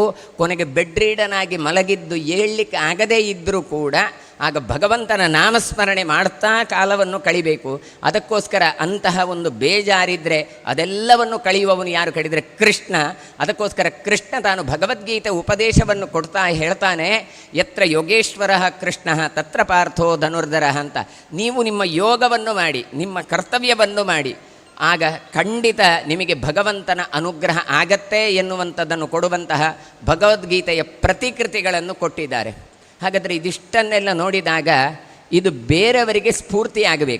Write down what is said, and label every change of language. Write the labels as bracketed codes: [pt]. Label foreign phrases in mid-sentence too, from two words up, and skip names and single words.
[kn] ಕೊನೆಗೆ ಬೆಡ್ ರೀಡನಾಗಿ ಮಲಗಿದ್ದು ಏಳಲಿಕ್ಕೆ ಆಗದೇ ಇದ್ದರೂ ಕೂಡ ಆಗ ಭಗವಂತನ ನಾಮಸ್ಮರಣೆ ಮಾಡ್ತಾ ಕಾಲವನ್ನು ಕಳಿಬೇಕು. ಅದಕ್ಕೋಸ್ಕರ ಅಂತಹ ಒಂದು ಬೇಜಾರಿದ್ದರೆ ಅದೆಲ್ಲವನ್ನು ಕಳೆಯುವವನು ಯಾರು ಕೇಳಿದರೆ ಕೃಷ್ಣ. ಅದಕ್ಕೋಸ್ಕರ ಕೃಷ್ಣ ತಾನು ಭಗವದ್ಗೀತೆ ಉಪದೇಶವನ್ನು ಕೊಡ್ತಾ ಹೇಳ್ತಾನೆ, [sa] ಯತ್ರ ಯೋಗೇಶ್ವರ ಕೃಷ್ಣ ತತ್ರ ಪಾರ್ಥೋ ಧನುರ್ಧರ ಅಂತ. [kn] ನೀವು ನಿಮ್ಮ ಯೋಗವನ್ನು ಮಾಡಿ, ನಿಮ್ಮ ಕರ್ತವ್ಯವನ್ನು ಮಾಡಿ, ಆಗ ಖಂಡಿತ ನಿಮಗೆ ಭಗವಂತನ ಅನುಗ್ರಹ ಆಗತ್ತೆ ಎನ್ನುವಂಥದ್ದನ್ನು ಕೊಡುವಂತಹ ಭಗವದ್ಗೀತೆಯ ಪ್ರತಿಕೃತಿಗಳನ್ನು ಕೊಟ್ಟಿದ್ದಾರೆ. ಹಾಗಾದರೆ ಇದಿಷ್ಟನ್ನೆಲ್ಲ ನೋಡಿದಾಗ ಇದು ಬೇರೆಯವರಿಗೆ ಸ್ಫೂರ್ತಿಯಾಗಬೇಕು.